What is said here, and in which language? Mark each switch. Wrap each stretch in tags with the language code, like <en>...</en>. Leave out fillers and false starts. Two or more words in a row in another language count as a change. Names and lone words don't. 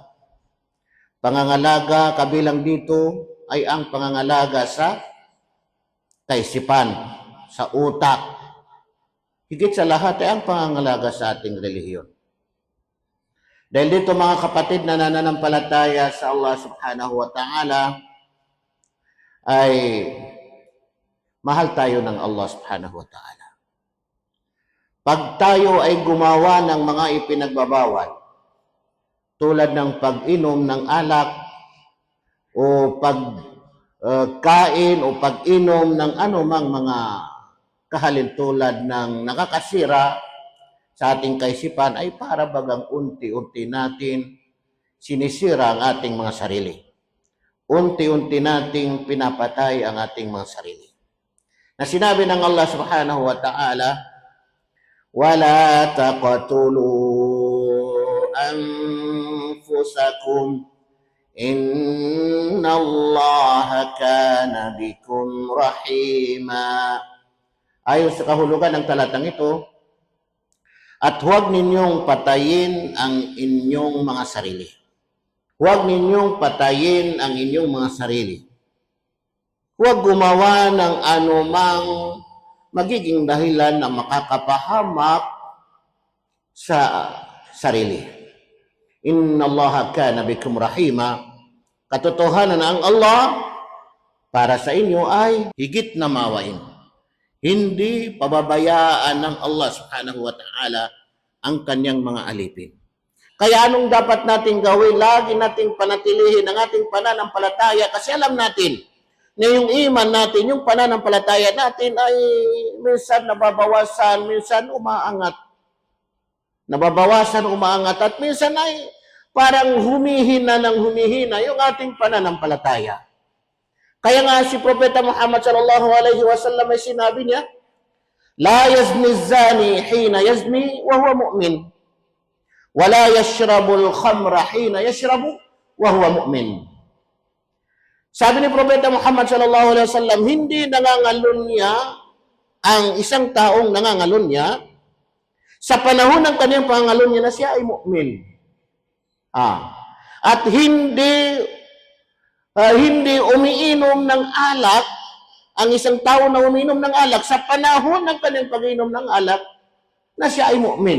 <tl>Pangangalaga kabilang dito ay ang pangangalaga sa kaisipan, sa utak. Higit sa lahat ay ang pangangalaga sa ating relihiyon. Dahil dito mga kapatid na nananampalataya sa Allah</tl> <ar>سبحانه وتعالى,</ar> <tl>ay mahal tayo ng Allah</tl> <ar>سبحانه وتعالى.</ar> <tl>Pag tayo ay gumawa ng mga ipinagbabawal, tulad ng pag-inom ng alak, o pagkain o pag-inom ng anumang mga kahalintulad ng nakakasira sa ating kaisipan, ay para bagang unti-unti natin sinisira ang ating mga sarili. Unti-unti nating pinapatay ang ating mga sarili. Na sinabi ng Allah</tl> <ar>سبحانه وتعالى, وَلَا تَقْتُلُوا أَنفُسَكُمْ إِنَّ اللَّهَ كَانَ بِكُمْ رَحِيمًا.</ar> <tl>Ayon sa kahulugan ng talatang ito, at huwag ninyong patayin ang inyong mga sarili. Huwag ninyong patayin ang inyong mga sarili. Huwag gumawa ng anumang magiging dahilan na makakapahamak sa sarili.</tl> <ar>إن الله كان بكم رحيما.</ar> <tl>Katotohanan na ang Allah para sa inyo ay higit na mawain. Hindi pababayaan ng Allah</tl> <ar>سبحانه وتعالى</ar> <tl>ang kanyang mga alipin. Kaya anong dapat nating gawin? Lagi nating panatilihin ang ating pananampalataya kasi alam natin na yung iman natin, yung pananampalataya natin ay minsan nababawasan, minsan umaangat. Nababawasan, umaangat, at minsan ay parang humihina ng humihina yung ating pananampalataya. Kaya nga si Propeta Muhammad</tl> <ar>صلى الله عليه وسلم</ar> <tl>ay sinabi niya,</tl> <ar>لا يزني الزاني حين يزني وهو مؤمن. ولا يشرب الخمر حين يشرب وهو مؤمن.</ar> <tl>Sabi ni Propeta Muhammad</tl> <ar>صلى الله عليه وسلم,</ar> <tl>hindi nangangalunya ang isang taong nangangalunya sa panahon ng kanyang pangangalunya na siya ay mu'min. At hindi umiinom ng alak ang isang tao na umiinom ng alak sa panahon ng kanyang pag-inom ng alak na siya ay mu'min.</tl>